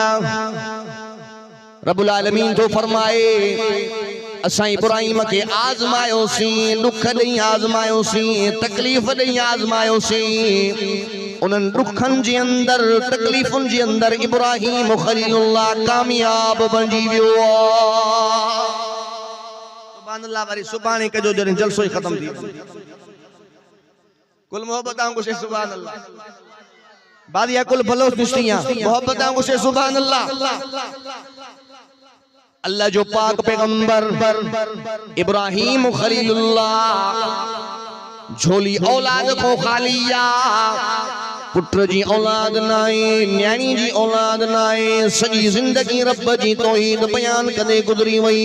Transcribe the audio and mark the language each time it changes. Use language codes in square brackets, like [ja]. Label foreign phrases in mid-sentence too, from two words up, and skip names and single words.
[sd] रब्बुल आलमीन तो फरमाए असा इब्राहिम के आजमायो सी दुख दई आजमायो सी तकलीफ दई आजमायो सी। उनन दुखन जे अंदर तकलीफुन जे अंदर इब्राहिम खलीलुल्लाह कामयाब बनी वियो। सुभान अल्लाह। वरी सुभाणे कजो जने जलसो ही खत्म थी। कुल मोहब्बतां को से सुभान अल्लाह। बादिया कुल भलो निश्चियां मोहब्बतां को से सुभान अल्लाह। अल्लाह जो पाक पैगंबर इब्राहिम खलीलुल्लाह झोली औलाद को खालिया। पुत्र जी औलाद नाए न्याणी जी औलाद नाए। सजी जिंदगी रब जी तौहीद बयान कदे गुजरी वई।